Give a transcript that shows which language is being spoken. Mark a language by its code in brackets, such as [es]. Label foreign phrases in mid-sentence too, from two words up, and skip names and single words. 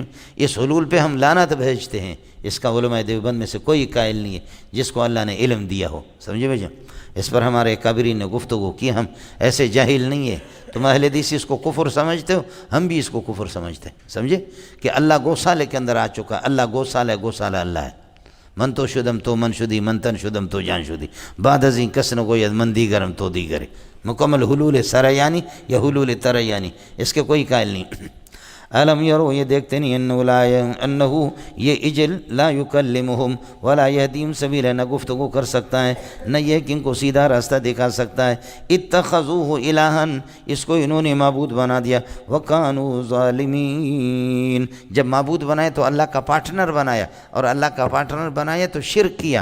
[ur] اس حلول پہ ہم لعنت بھیجتے ہیں. اس کا علماء دیوبند میں سے کوئی قائل نہیں ہے جس کو اللہ نے علم دیا ہو. سمجھے بھائی جان؟ اس پر ہمارے کابرین نے گفتگو کی. ہم ایسے جاہل نہیں ہے. تم اہل حدیث اس کو کفر سمجھتے ہو، ہم بھی اس کو کفر سمجھتے ہیں. سمجھے کہ اللہ گوسالے کے اندر آ چکا. اللہ گوسالہ اللہ ہے. [fa] من تو شدم تو من شدی، من تن شدم تو جان شدی، بعد ازیں کسن گوید من دیگرم تو دیگرے. [ur] مکمل حلول سریانی یا حلول تریانی، اس کے کوئی قائل نہیں. [ar] علم یرو، [ur] یہ دیکھتے نہیں، [ar] انہو یہ اجل لا یکلمہم ولا یہدیم سبیلا، [ur] نہ گفتگو کر سکتا ہے نہ یہ کہ ان کو سیدھا راستہ دکھا سکتا ہے. [ar] اتخذوہ الہن، [ur] اس کو انہوں نے معبود بنا دیا. [ar] وکانوا ظالمین، [ur] جب معبود بنائے تو اللہ کا پارٹنر بنایا، اور اللہ کا پارٹنر بنایا تو شرک کیا.